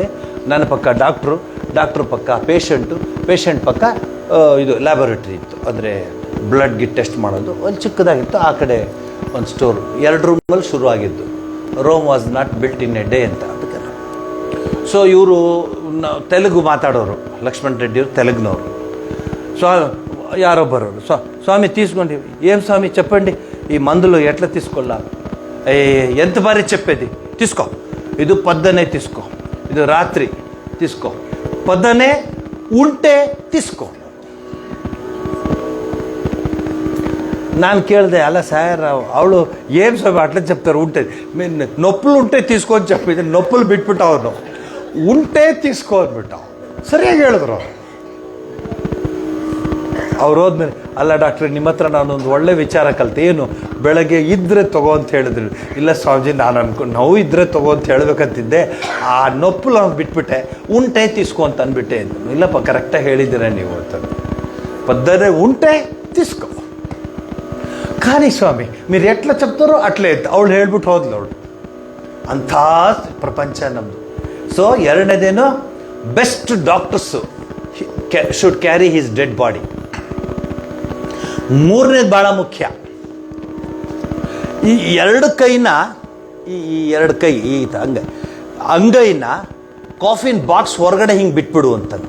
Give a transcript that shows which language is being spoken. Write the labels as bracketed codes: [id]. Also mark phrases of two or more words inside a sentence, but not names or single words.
[kn] ನನ್ನ ಪಕ್ಕ ಡಾಕ್ಟ್ರು ಪಕ್ಕ ಪೇಷಂಟ್ ಪಕ್ಕ ಇದು ಲ್ಯಾಬೊರೇಟ್ರಿ ಇತ್ತು, ಅಂದರೆ ಬ್ಲಡ್ಗೆ ಟೆಸ್ಟ್ ಮಾಡೋದು. ಒಂದು ಚಿಕ್ಕದಾಗಿತ್ತು. ಆ ಕಡೆ ಒಂದು ಸ್ಟೋರ್. 2 ರೂಮಲ್ಲಿ ಶುರುವಾಗಿದ್ದು. [en] Rome was not built in a day ಅಂತ. [kn] ಅದಕ್ಕೆ ಸೊ ಇವರು ತೆಲುಗು ಮಾತಾಡೋರು, ಲಕ್ಷ್ಮಣ್ ರೆಡ್ಡಿಯವರು ತೆಲುಗಿನವರು. ಯಾರೋ ಬರೋರು, [te] స్వామి తీసుకోండి. ఏం స్వామి చెప్పండి, ఈ మందులు ఎట్లా తీసుకోవాలా? ఎంత బారి చెప్పేది, తీసుకో, ఇది పొద్దునే తీసుకో, ఇది రాత్రి తీసుకో, పొద్దునే ఉంటే తీసుకో. [kn] ನಾನು ಕೇಳಿದೆ, [te] అలా సార్ ಅವಳು ఏం స్వామి అట్లా చెప్తారు, ఉంటే నొప్పులు ఉంటే తీసుకొని చెప్పిದೆ, నొప్పులు [kn] ಬಿಟ್ಬಿಟ್ಟು ಅವನು [te] ಉಂಟೆ తీసుకో ಅಂದ್ಬಿಟ್ಟ. [kn] ಸರಿಯಾಗಿ ಹೇಳಿದ್ರು ಅವ್ರು ಹೋದ್ಮೇಲೆ. ಅಲ್ಲ ಡಾಕ್ಟ್ರೆ, ನಿಮ್ಮ ಹತ್ರ ನಾನೊಂದು ಒಳ್ಳೆ ವಿಚಾರ ಕಲಿತೆ. ಏನು? ಬೆಳಗ್ಗೆ ಇದ್ದರೆ ತಗೋ ಅಂತ ಹೇಳಿದ್ರು. ಇಲ್ಲ ಸ್ವಾಮೀಜಿ, ನಾನು ಅನ್ಕೊಂಡು ನೋವು ಇದ್ದರೆ ತಗೋ ಅಂತ ಹೇಳ್ಬೇಕಂತಿದ್ದೆ, ಆ ನೊಪ್ಪು ನಾನು ಬಿಟ್ಬಿಟ್ಟೆ, [te] ఉంటే తీసుకో [kn] ಅಂತ ಅಂದ್ಬಿಟ್ಟೆ. ಇಲ್ಲಪ್ಪ, ಕರೆಕ್ಟಾಗಿ ಹೇಳಿದ್ದೀರ ನೀವು ಅಂತ. [te] పద్దనే ఉంటే తీసుకో. కానీ స్వామి మీరు ఎట్లా చెప్తారో అట్లే [kn] ಅವಳು ಹೇಳ್ಬಿಟ್ಟು ಹೋದ್ಲು. ಅವಳು ಅಂಥ ಪ್ರಪಂಚ ನಮ್ಮದು. [en] ಸೊ ಎರಡನೇದೇನು, best doctors should carry his dead body. [kn] ಮೂರನೇದು ಭಾಳ ಮುಖ್ಯ, ಈ ಎರಡು ಕೈನ, ಈ ಎರಡು ಕೈ ಈ ಅಂಗೈನ [en] coffin box [kn] ಹೊರಗಡೆ ಹಿಂಗೆ ಬಿಟ್ಬಿಡು ಅಂತಂದ.